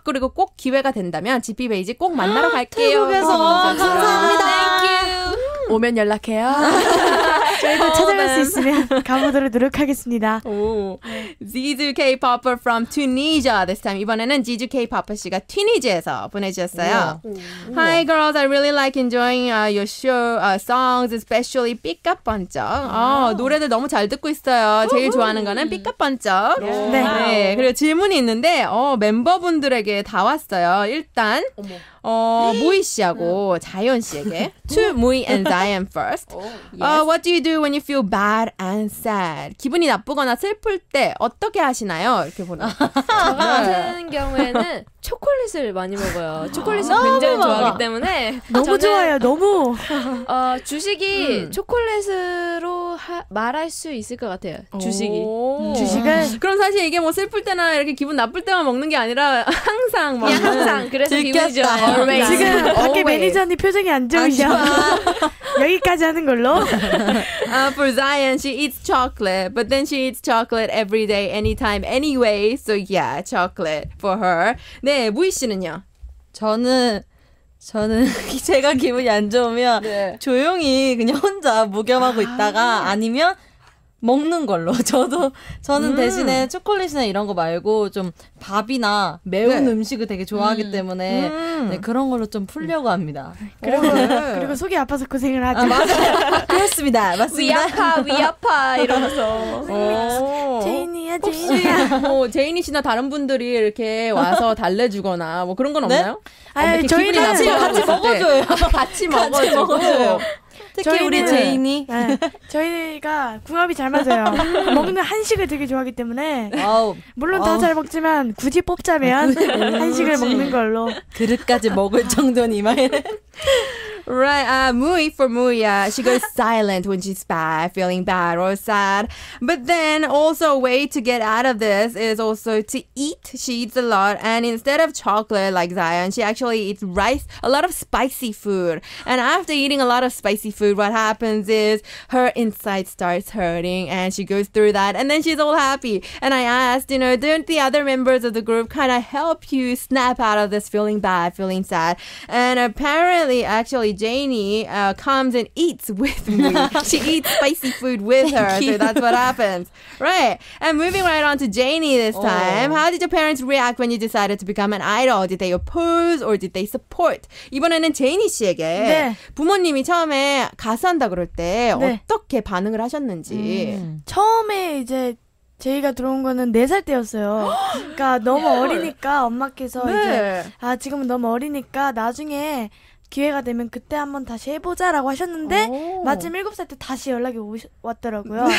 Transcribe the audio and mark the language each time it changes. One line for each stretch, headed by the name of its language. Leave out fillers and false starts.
Korean: 그리고 꼭 기회가 된다면 지피베이직 꼭 만나러 갈게요. 태국에서 감사합니다.
English: Thank you.
Korean: 오면 연락해요. 저희도 찾아갈 수 있으면 가보도록 노력하겠습니다.
English: 오, Zizu K-popper from Tunisia this time.
Korean: 이번에는 지주 K-popper 씨가 튀니지에서 보내주셨어요.
English: Hi girls, I really like enjoying your show songs, especially 삐까뻔쩍.
Korean: 노래들 너무 잘 듣고 있어요. 제일 좋아하는 거는 삐까뻔쩍. 네. 그리고 질문이 있는데 멤버분들에게 다 왔어요. 일단 무이 씨하고 자연 씨에게
English: to 무이 and Zion first. What do you do when you feel bad and sad?
Korean: 기분이 나쁘거나 슬플 때 어떻게 하시나요? 이렇게 보내. 저 같은 경우에는 초콜릿을 많이 먹어요. 초콜릿을 굉장히 좋아하기 때문에 너무 좋아요. 너무. 주식이 초콜릿으로 말할 수 있을 것 같아요. 주식이. 주식은 그럼 사실 이게 뭐 슬플 때나 이렇게 기분 나쁠 때만 먹는 게 아니라 항상 먹는. 그냥 항상. 그래서 기분이 좋아요. 지금 밖에 매니저님 표정이 안 좋으셔. 여기까지 하는 걸로.
English: For Zion, she eats chocolate, but then she eats chocolate every day, anytime, anyway. So yeah, chocolate for her.
Korean: 네, 무희 씨는요? 저는 제가 기분이 안 좋으면 조용히 그냥 혼자 무겸하고 있다가 아니면 먹는 걸로. 저는 대신에 초콜릿이나 이런 거 말고 좀 밥이나 매운 음식을 되게 좋아하기 때문에 그런 걸로 좀 풀려고 합니다. 그리고 속이 아파서 고생을 하죠. 맞아요. 그렇습니다. 맞습니다. 위 아파 이러면서. 제인이야. 제인이 씨나 다른 분들이 이렇게 와서 달래주거나 뭐 그런 건 없나요? 저희는 같이 먹어줘요. 같이 먹어줘요. 특히 우리 제인이. 네, 저희가 궁합이 잘 맞아요. 먹는 한식을 되게 좋아하기 때문에 물론 다 잘 먹지만 굳이 뽑자면 한식을 먹는 걸로. 그릇까지 먹을 정도니만.
English: Right, Mui for Muya, she goes silent when she's bad, feeling bad or sad. But then also a way to get out of this is also to eat. She eats a lot, and instead of chocolate like Zion, she actually eats rice, a lot of spicy food. And after eating a lot of spicy food, what happens is her inside starts hurting, and she goes through that, and then she's all happy. And I asked, don't the other members of the group kind of help you snap out of this feeling bad, feeling sad? And apparently, actually, Janie comes and eats with me. She eats spicy food with her, so that's what happens. Right. And moving right on to Janie this time. How did your parents react when you decided to become an idol? Did they oppose or did they support?
Korean: 이번에는 제이니 씨에게 네. 부모님이 처음에 가수한다 그럴 때 어떻게 반응을 하셨는지. 처음에 이제 제이가 들어온 거는 4살 때였어요. 그러니까 너무 어리니까 엄마께서 이제 지금은 너무 어리니까 나중에 기회가 되면 그때 한번 다시 해보자라고 하셨는데 마침 7살 때 다시 연락이 왔더라고요.